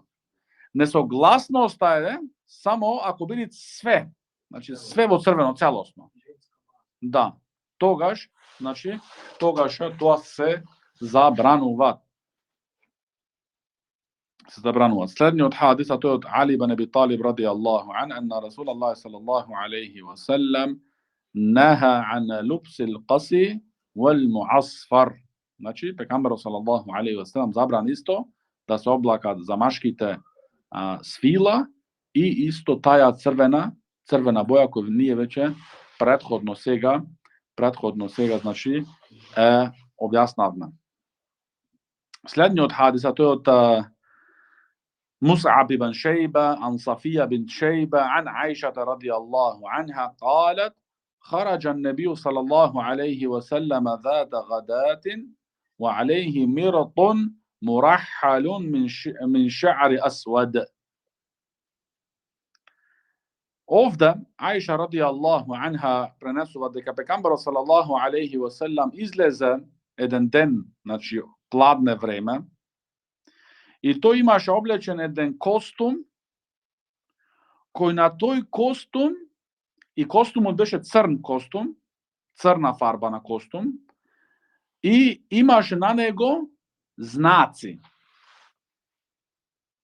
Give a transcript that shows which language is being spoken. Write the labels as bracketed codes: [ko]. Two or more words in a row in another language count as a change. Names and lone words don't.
[mk] Несогласноста е само ако биде све, значи све во црвено целосно. Да, тогаш тоа се забранува. Следниот хадис, а тој од Али ибн Аби Талиб [ar] رضي الله عنه أن رسول الله صلى الله عليه وسلم نهى عن لبس القسي والمعصفر. [mk] Значи, пегамберот [ar] صلى الله عليه وسلم [mk] забран исто да се облакат за машките свила и исто таја црвена боја која ние веќе претходно сега, значи е објаснавме. Следниот хадис, а тој од [ar] مصعب بن شيبة عن صفية بنت شيبة عن عائشة رضي الله عنها قالت خرج النبي صلى الله عليه وسلم ذات غداة وعليه مرط مرحل من شعر أسود. [mk] Овде Аиша [ar] رضي الله عنها [mk] пренесува дека пегамберот [ar] صلى الله عليه وسلم [mk] излезе еден ден, значи хладне време, и тој имаше облечен еден костум, кој на тој костум, и костумот беше црн костум, црна фарба на костум, и имаше на него знаци.